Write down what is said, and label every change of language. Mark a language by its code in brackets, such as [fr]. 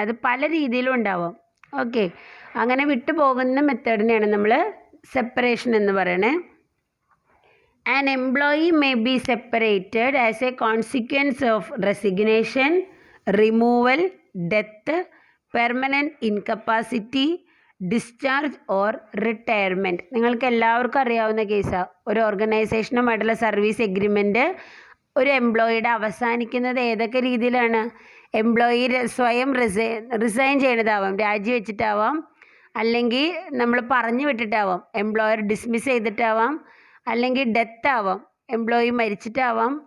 [ml] അത് പല രീതിയിലും ഉണ്ടാവാം. ഓക്കെ, അങ്ങനെ വിട്ടുപോകുന്ന മെത്തേഡിനെയാണ് നമ്മൾ സെപ്പറേഷൻ എന്ന് പറയണേ. [en] An employee may be separated as a consequence of resignation, removal, death, permanent incapacity, discharge or retirement. [ml] നിങ്ങൾക്ക് എല്ലാവർക്കും അറിയാവുന്ന കേസാണ്. ഒരു ഓർഗനൈസേഷനുമായിട്ടുള്ള സർവീസ് എഗ്രിമെൻറ്റ് ഒരു എംപ്ലോയിയുടെ അവസാനിക്കുന്നത് ഏതൊക്കെ രീതിയിലാണ്? എംപ്ലോയി സ്വയം റിസൈൻ ചെയ്യണതാവാം, രാജിവെച്ചിട്ടാവാം, അല്ലെങ്കിൽ നമ്മൾ പറഞ്ഞു വിട്ടിട്ടാവാം, എംപ്ലോയർ ഡിസ്മിസ് ചെയ്തിട്ടാവാം, അല്ലെങ്കിൽ ഡെത്ത് ആവാം, എംപ്ലോയി മരിച്ചിട്ടാവാം.